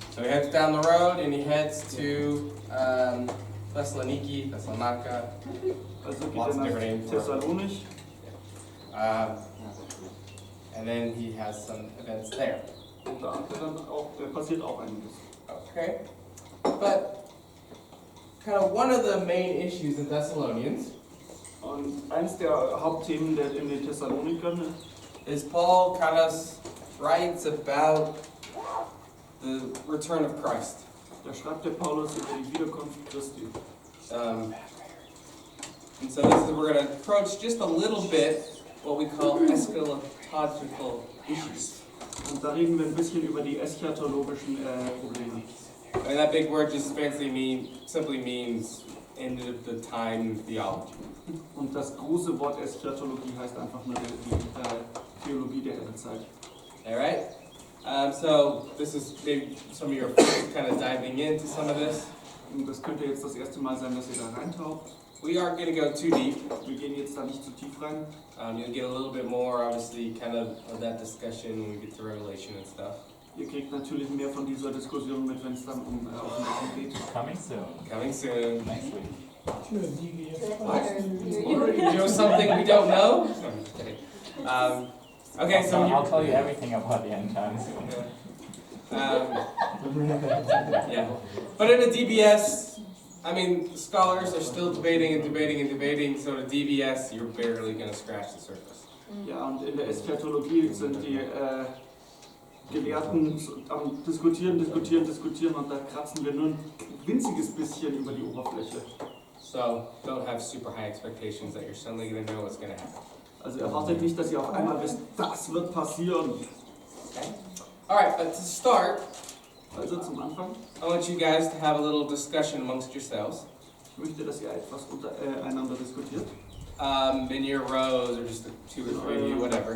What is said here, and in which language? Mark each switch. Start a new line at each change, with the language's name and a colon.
English: So he heads down the road and he heads to Thessaloniki, Thessalonica.
German: Also geht
English: Lots
German: er
English: of different names
German: nach
English: for it.
German: Thessalonich.
English: And then he has some events there.
German: Und da passiert auch einiges.
English: Okay. But kind of one of the main issues in Thessalonians
German: Und eins der Hauptthemen in den Thessalonikern
English: is Paul kind of writes about the return of Christ.
German: da schreibt der Paulus über die Wiederkunft Christi.
English: And so this is, we're going to approach just a little bit what we call eschatological issues.
German: Und da reden wir ein bisschen über die eschatologischen Probleme.
English: And that big word just simply means end of the time theology.
German: Und das große Wort Eschatologie heißt einfach nur die Theologie der Endzeit.
English: All right? So this is maybe some of your first kind of diving into some of this.
German: Und das könnte jetzt das erste Mal sein, dass ihr da reintaucht.
English: We aren't going to go too deep.
German: Wir gehen jetzt da nicht zu tief rein.
English: You'll get a little bit more, obviously, kind of that discussion when we get to Revelation and stuff.
German: Ihr kriegt natürlich mehr von dieser Diskussion mit, wenn es dann um Offenbarung geht.
English: Coming soon. Coming soon. Next week. You know something we don't know? No, I'm just kidding. Okay, so I'll tell you everything about the end times. Yeah. But in a DBS, I mean, scholars are still debating and debating and debating, so the DBS, you're barely going to scratch the surface.
German: Ja, und in der Eschatologie sind die Gelehrten am Diskutieren und da kratzen wir nur ein winziges bisschen über die Oberfläche.
English: So don't have super high expectations that you're suddenly going to know what's going to happen.
German: Also erwartet nicht, dass ihr auf einmal wisst, das wird passieren.
English: Okay? Alright, but to start,
German: Also zum Anfang,
English: I want you guys to have a little discussion amongst yourselves.
German: ich möchte, dass ihr etwas untereinander diskutiert.
English: In your rows or just the two or three of you, whatever.